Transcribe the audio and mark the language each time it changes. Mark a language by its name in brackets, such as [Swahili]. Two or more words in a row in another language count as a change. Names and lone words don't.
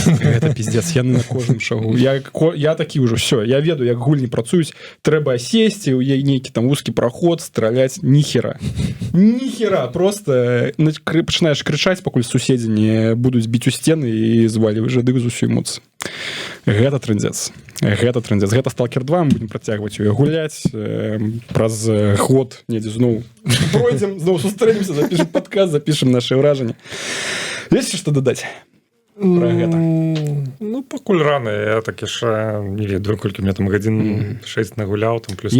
[Belarusian] Гэта пиздец, яны на кожным шагу. Я такі ўжо, все, я ведаю, як гульні працуюць, трэба сесці, у яе нейкі там вузкі праход, страляць, ніхера, просто пачынаеш крычаць, пакуль суседзі не будуць біць у сцены і зваліваць жадык з усю эмоцыі. Гэта трындзец. Гэта Stalker 2, мы будем працягваць яе гуляць праз год недзе зноў пройдзем, зноў сустрэнемся, запішем падкаст, запішем наши ўражанні. Ёсць што дадаць пра гэта? Ну, пакуль рана, я так яшчэ не ведаю, колькі мне там гадзін 6 нагуляў, там плюс.